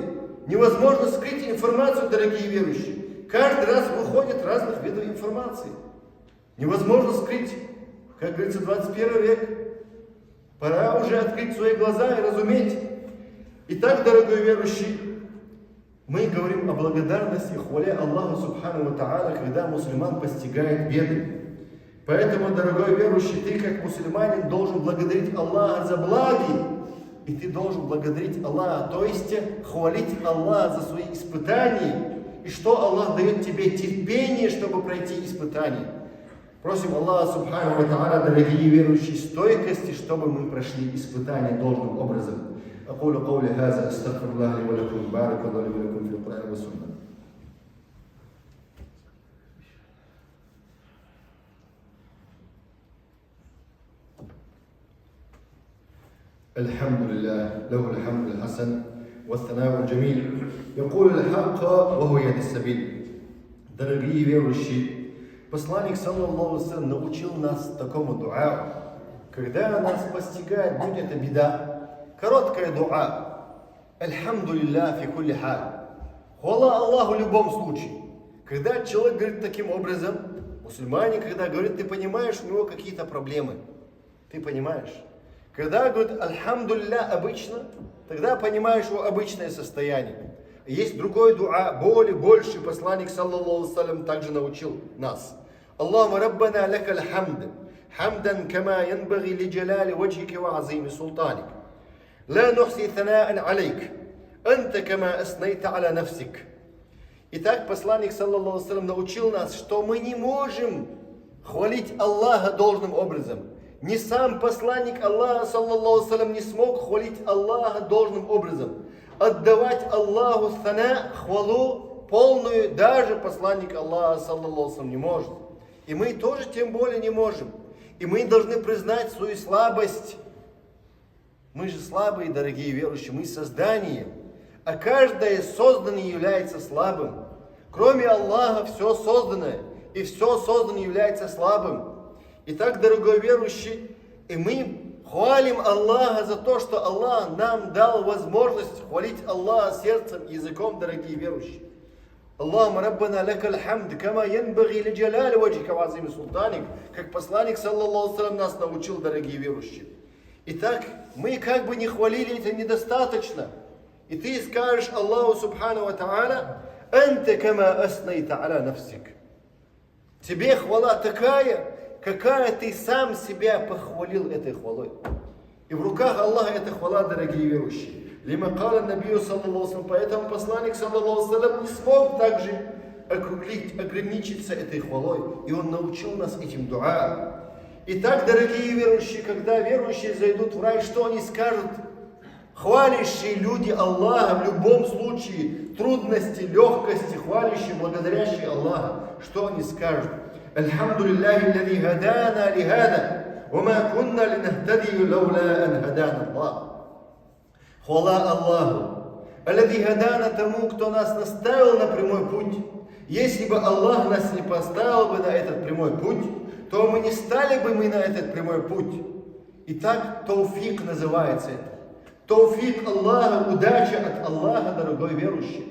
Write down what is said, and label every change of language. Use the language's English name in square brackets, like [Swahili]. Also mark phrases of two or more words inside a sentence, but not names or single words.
[Russian] Невозможно скрыть информацию, дорогие верующие. Каждый раз выходят разных видов информации. Невозможно скрыть. Как говорится, 21 век. Пора уже открыть свои глаза и разуметь. Итак, дорогой верующий, мы говорим о благодарности, хвале Аллаху [Arabic] سبحانه وتعالى, [Russian] когда мусульман постигает беды. Поэтому, дорогой верующий, ты как мусульманин должен благодарить Аллаха за благи. И ты должен благодарить Аллаха, то есть хвалить Аллаха за свои испытания. И что Аллах дает тебе терпение, чтобы пройти испытания. Просим Аллаха [Arabic] سبحانه وتعالى, [Russian] дорогие верующие, стойкости, чтобы мы прошли испытания должным образом. [Arabic] أقول قولي هذا أستغفر الله لي ولكم بارك الله لي ولكم في القرآن والسنة. الحمد لله له الحمد الحسن والثناء الجميل يقول الحق وهو يهدي السبيل. [Russian] Дорогие верующие, посланник [Arabic] صلى الله عليه وسلم [Russian] научил нас такому дуа, когда нас постигает будет эта беда. Короткая дуа. [Arabic] الحمد لله في كل حال. [Russian] Хвала Аллаху в любом случае. Когда человек говорит таким образом, мусульмане, когда говорит, ты понимаешь, у него какие-то проблемы. Ты понимаешь? Когда говорит альхамдулилля обычно, тогда понимаешь его обычное состояние. Есть другой дуа, более больше, посланник [Arabic] صلى الله عليه وسلم [Russian] также научил нас. [Arabic] اللهم ربنا لك الحمد حمدا كما ينبغي لجلال وجهك وعظيم سلطانك. لا نحصي ثناء عليك أنت كما أثنيت على نفسك [Russian] Итак, посланник, [Arabic] صلى الله عليه وسلم, [Russian] научил нас, что мы не можем хвалить Аллаха должным образом. Ни сам посланник Аллаха, [Arabic] صلى الله عليه وسلم, [Russian] не смог хвалить Аллаха должным образом. Отдавать Аллаху сана, хвалу полную, даже посланник Аллаха, [Arabic] صلى الله عليه وسلم, [Russian] не может. И мы тоже тем более не можем. И мы должны признать свою слабость. Мы же слабые, дорогие верующие, мы создание. А каждое созданное является слабым. Кроме Аллаха все созданное. И все созданное является слабым. Итак, дорогой верующий, и мы хвалим Аллаха за то, что Аллах нам дал возможность хвалить Аллаха сердцем и языком, дорогие верующие. [Arabic] اللهم ربنا لك الحمد كما ينبغي لجلال وجهك وعظيم سلطانك, [Russian] как посланник, [Arabic] صلى الله عليه وسلم, [Russian] нас научил, дорогие верующие. Итак, мы как бы не хвалили, это недостаточно. И ты скажешь Аллаху [Arabic] سبحانه وتعالى, أنت كما أثنيت على نفسك. [Russian] Тебе хвала такая, какая ты сам себя похвалил этой хвалой. И в руках Аллаха эта хвала, дорогие верующие. [Arabic] لما قال النبي صلى الله عليه وسلم, [Russian] поэтому посланник, [Arabic] صلى الله عليه وسلم, [Russian] не смог также ограничиться этой хвалой. И он научил нас этим дуа. Итак, дорогие верующие, когда верующие зайдут в рай, что они скажут? Хвалящие люди Аллаха в любом случае, трудности, легкости, хвалящие, благодарящие Аллаха, что они скажут? [Arabic] الحمد لله الذي هدانا لهذا وما كنا لنهتدي لولا أن هدانا الله. [Russian] Хвала Аллаху, [Arabic] الذي هدانا, [Russian] тому, кто нас наставил на прямой путь. Если бы Аллах нас не поставил бы на этот прямой путь, то мы не стали бы на этот прямой путь. Итак, тауфик называется это. Тауфик Аллаха, удача от Аллаха, дорогой верующий.